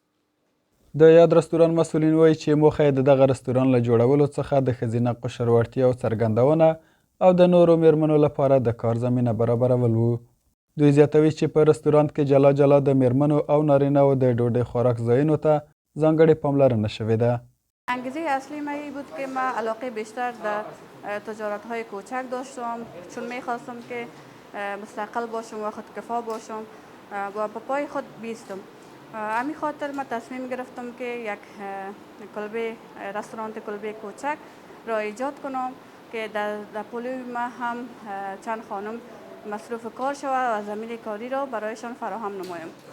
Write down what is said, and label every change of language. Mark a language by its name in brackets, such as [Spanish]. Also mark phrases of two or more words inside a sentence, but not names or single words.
[Pashto] د یاد رستورانت مسؤلین وایي چې موخه یې د دغه رستورانت له جوړولو څخه د ښځینه قشر وړتیاو څرګندونه او د نورو مېرمنو لپاره د کار زمینه برابرول و. دوی زیاتوي چې په رستورانت کې جلا جلا د مېرمنو او نارینه‌و د ډوډۍ خوراک ځایونو ته ځانګړې پاملرنه شوې ده. [Persian] انگیزه اصلی من این بود که من علاقه بیشتر در تجارت های کوچک داشتم، چون میخواستم که مستقل باشم و خودکفا باشم و به پای خود بیستم. همین خاطر من تصمیم گرفتم که یک کلبه رستوران کلبه کوچک را ایجاد کنم که در پلوی ما هم چند خانم مصروف کار شود و زمین کاری را برایشان فراهم نمایم.